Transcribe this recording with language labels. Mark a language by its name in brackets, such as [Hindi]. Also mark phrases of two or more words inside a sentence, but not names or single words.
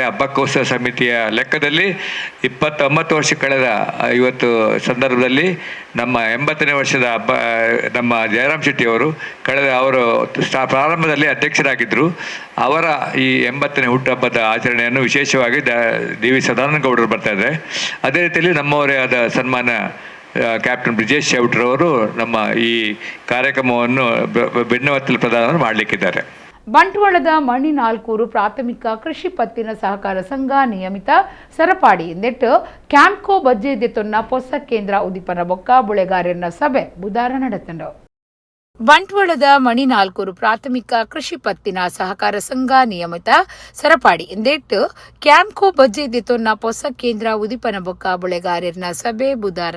[Kannada] ಹಬ್ಬಕ್ಕೋತ್ಸವ ಸಮಿತಿಯ ಲೆಕ್ಕದಲ್ಲಿ 29 ವರ್ಷ ಕಳೆದ ಇವತ್ತು ಸಂದರ್ಭದಲ್ಲಿ ನಮ್ಮ 80ನೇ ವರ್ಷದ ಹಬ್ಬ ನಮ್ಮ ಜಯರಾಮ್ ಶೆಟ್ಟಿ ಅವರು ಅವರು ಪ್ರಾರಂಭದಲ್ಲಿ ಅಧ್ಯಕ್ಷರಾಗಿದ್ದರು. ಅವರ ಈ 80ನೇ ಹುಟ್ಟುಹಬ್ಬದ ಆಚರಣೆಯನ್ನು ವಿಶೇಷವಾಗಿ DV ಸದಾನಂದ ಗೌಡರು ಬರ್ತಾ ಇದ್ದಾರೆ. ಅದೇ ರೀತಿಯಲ್ಲಿ ನಮ್ಮವರೇ ಆದ ಸನ್ಮಾನ ಕ್ಯಾಪ್ಟನ್ ಬ್ರಿಜೇಶ್ ಚೌಟ್ರವರು ನಮ್ಮ ಈ ಕಾರ್ಯಕ್ರಮವನ್ನು ಬೆನ್ನುಹತ್ತಲು ಪ್ರದಾನ ಮಾಡಲಿಕ್ಕಿದ್ದಾರೆ. [Tulu] ಬಂಟ್ವಾಳದ ಮಣಿ ನಾಲ್ಕೂರು ಪ್ರಾಥಮಿಕ ಕೃಷಿ ಪತ್ತಿನ ಸಹಕಾರ ಸಂಘ ನಿಯಮಿತ ಸರಪಾಡಿ ಎಂದೆಟ್ಟು ಕ್ಯಾಂಪ್ಕೋ ಬಜ್ಜೆ ದೆತ್ತೊನ್ನ ಪೊಸ ಕೇಂದ್ರ ಉದಿಪನ ಬೊಕ್ಕ ಬುಳೆಗಾರನ ಸಭೆ ಬುಧವಾರ ನಡೆತಂಡು. ಬಂಟ್ವಾಳದ ಮಣಿನಾಲ್ಕೂರು ಪ್ರಾಥಮಿಕ ಕೃಷಿ ಪತ್ತಿನ ಸಹಕಾರ ಸಂಘ ನಿಯಮಿತ ಸರಪಾಡಿ ಎಂದೇಟ್ಟು ಕ್ಯಾಂಪ್ಕೋ ಬಜ್ಜೆ ದಿತೊನ್ನ ಹೊಸ ಕೇಂದ್ರ ಉದಿಪನ ಬೊಕ್ಕ ಬುಳೆಗಾರರಿನ ಸಭೆ ಬುಧವಾರ